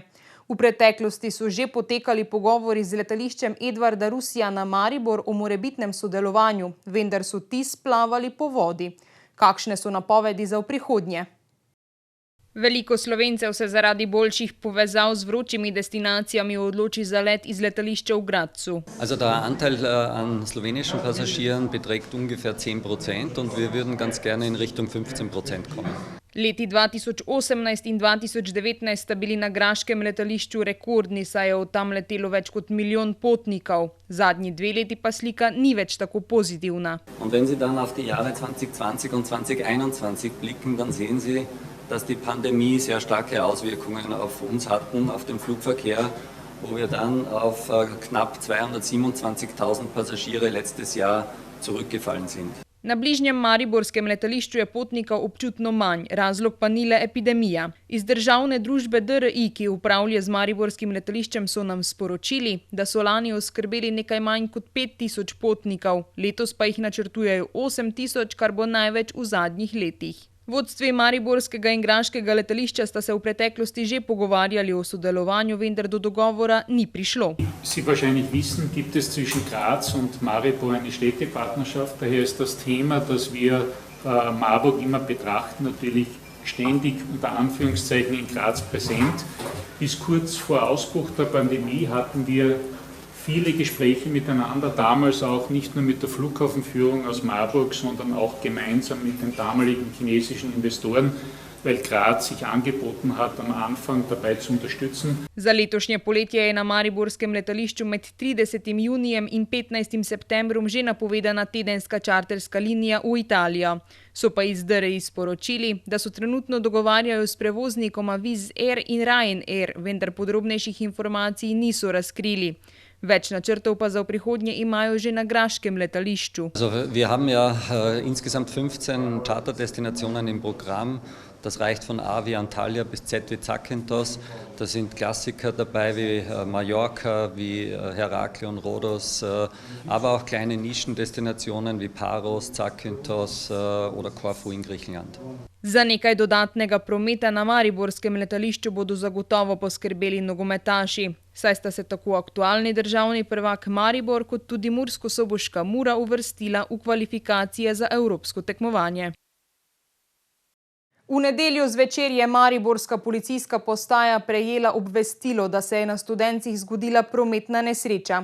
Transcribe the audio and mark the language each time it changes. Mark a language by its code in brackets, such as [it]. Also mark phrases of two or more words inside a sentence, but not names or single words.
[sl] V preteklosti so že potekali pogovori z letališčem Edvarda Rusija na Maribor o morebitnem sodelovanju, vendar so ti splavali po vodi. Kakšne so napovedi za v prihodnje? Veliko Slovencev se zaradi boljših povezav z vročimi destinacijami odloči za let iz letališča v Gradcu. [de] Der Anteil an slowenischen Passagieren beträgt ungefähr 10% und wir würden ganz gerne in Richtung 15% kommen. [sl] Leti 2018 in 2019 sta bili na graškem letališču rekordni, saj je od tam letelo več kot 1 milijon potnikov. Zadnji 2 leti pa slika ni več tako pozitivna. [de] Und wenn Sie dann auf die Jahre 2020 und 2021 blicken, dann sehen Sie, dass die Pandemie sehr starke Auswirkungen auf uns hatten, auf den Flugverkehr, wo wir dann auf knapp 227.000 Passagiere letztes Jahr zurückgefallen sind. [sl] Na bližnjem mariborskem letališču je potnikov občutno manj, razlog pa ni le epidemija. Iz državne družbe DRI, ki upravlja z mariborskim letališčem, so nam sporočili, da so lani oskrbeli nekaj manj kot 5.000 potnikov, letos pa jih načrtujejo 8.000, kar bo največ v zadnjih letih. Vodstvi mariborskega in graškega letališča sta se v preteklosti že pogovarjali o sodelovanju, vendar do dogovora ni prišlo. [de] Sie wahrscheinlich wissen, gibt es zwischen Graz und Maribor eine Städtepartnerschaft. Daher ist das Thema, dass wir Marburg immer betrachten, natürlich ständig unter Anführungszeichen in Graz präsent. Bis kurz vor Ausbruch der Pandemie hatten wir viele Gespräche miteinander, damals auch nicht nur mit der Flughafenführung aus Marburg, sondern auch gemeinsam mit den damaligen chinesischen Investoren, weil Graz sich angeboten hat, am Anfang dabei zu unterstützen. [sl] Za letošnje poletje je na mariborskem letališču med 30. junijem in 15. septembrom že napovedana tedenska čarterska linija v Italijo. So pa iz DRI sporočili, da so trenutno dogovarjajo s prevoznikoma Wizz Air in Ryanair, vendar podrobnejših informacij niso razkrili. Več načrtov pa za v prihodnje imajo že na graškem letališču. [de] Wir haben ja insgesamt 15 Charterdestinationen im Programm. Das reicht von A wie Antalya bis Z wie Zakynthos. Da sind Klassiker dabei wie Mallorca, wie Heraklion, Rhodos, aber auch kleine Nischendestinationen wie Paros, Zakynthos oder Korfu in Griechenland. [sl] Za nekaj dodatnega prometa na mariborskem letališču bodo zagotovo poskrbeli nogometaši, saj sta se tako aktualni državni prvak Maribor kot tudi murskosoboška Mura uvrstila v kvalifikacije za evropsko tekmovanje. V nedeljo zvečer je mariborska policijska postaja prejela obvestilo, da se je na Studencih zgodila prometna nesreča.